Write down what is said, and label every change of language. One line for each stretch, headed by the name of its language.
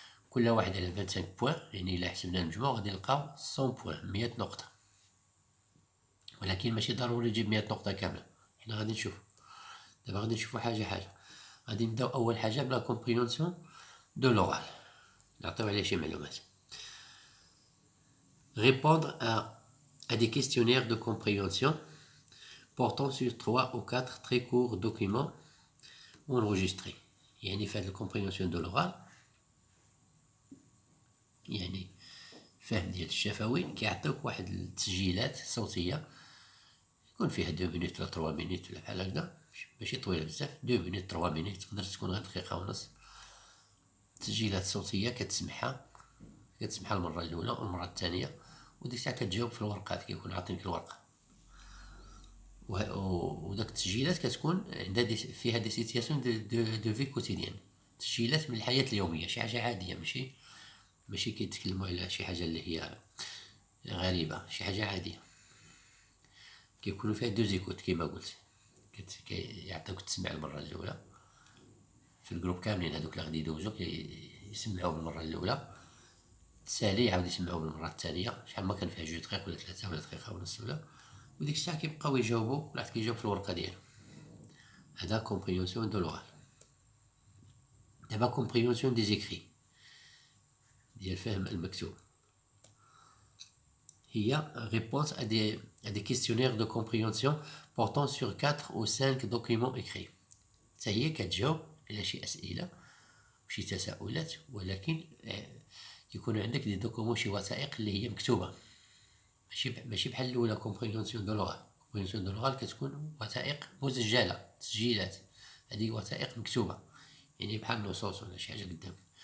Arabic: كل واحد على 25 بوان، يعني إلا حسبنا المجموع غادي نلقاو 100 بوان 100 نقطة، ولكن ماشي ضروري تجيب 100 نقطة كاملة. حنا غادي نشوفو دابا، غادي نشوفو حاجة. غادي نبداو أول حاجة بلا كومبريونسيون دو لورال، نعطيو عليه شي معلومات.
French: Répondre à des questionnaires de compréhension portant sur 3 ou 4 très courts documents enregistrés.
Arabic: يعني في هاد الكومبريونسيون دو لورال يعني فهم ديال الشفوي كيعطيوك واحد التسجيلات صوتية يكون فيها 2 مينوت ولا 3 مينوت ولا بحال هكدا، ماشي طويلة بزاف، 2 مينوت 3 مينوت، تقدر تكون غير دقيقة ونص. تسجيلات صوتية كتسمعها المرة الأولى والمرة الثانية، وديك الساعة كتجاوب في الورقات، كيكون عاطينك الورقة، وداك التسجيلات كتكون عندها فيها دي سيتياسيون دو في كوتيديان، تسجيلات من الحياة اليومية، شي حاجة عادية، ماشي كيتكلموا على شي حاجة اللي هي غريبة، شي حاجة عادية. كيكونوا فيها 2 زيكوت كيما قلت، يعطيوك تسمع المرة الأولى في الجروب كاملين هذوك اللي غادي يدوزو يسمعوا بالمره الاولى، تسالي يعاود يسمعوا بالمره الثانيه، شحال ما كان فيها 2 دقائق ولا 3 ولا دقيقه ونص ولا، وديك الساعه كيبقاو يجاوبوا، كل واحد كيجاوب في الورقه ديالو. هذا كومبريونسيون دو لوغال. دابا كومبريونسيون دي زيكري ديال فهم المكتوب، هي
French: réponse à des questionnaires de compréhension portant sur 4 ou 5 documents écrits.
Arabic: حتى هي كتجاوب على شي اسئله وشي تساؤلات، ولكن كيكونوا عندك دي دوكومون، شي وثائق اللي هي مكتوبه، ماشي بحال الاولى كومبريونسيون دو لوغال. كومبريونسيون دو لوغال كتكون وثائق مسجله، تسجيلات، هذه وثائق مكتوبه، يعني بحال نصوص ولا شي حاجه قدامك.